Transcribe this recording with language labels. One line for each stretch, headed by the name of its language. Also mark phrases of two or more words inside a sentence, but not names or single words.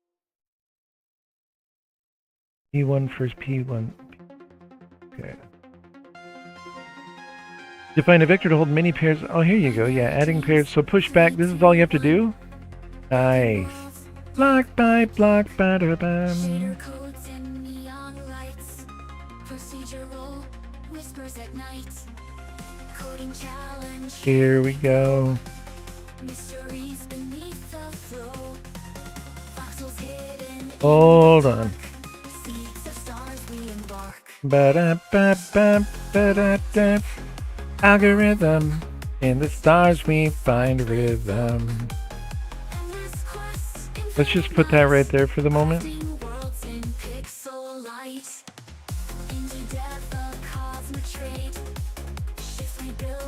English: P1 first P1. Okay. Define a vector to hold many pairs. Oh, here you go. Yeah, adding pairs. So push back. This is all you have to do? Nice. Block by block. Ba-da-bam. Shader codes and neon lights. Procedural whispers at night. Coding challenge. Here we go. Mysteries beneath the flow. Voxels hidden. Hold on. Seeds of stars we embark. Ba-da-ba-ba, ba-da-da. Algorithm. In the stars we find rhythm. Endless quests, Let's just put that right there for the moment. crafting worlds in pixel light. Indie death, a cosmic trade. Shift rebuild.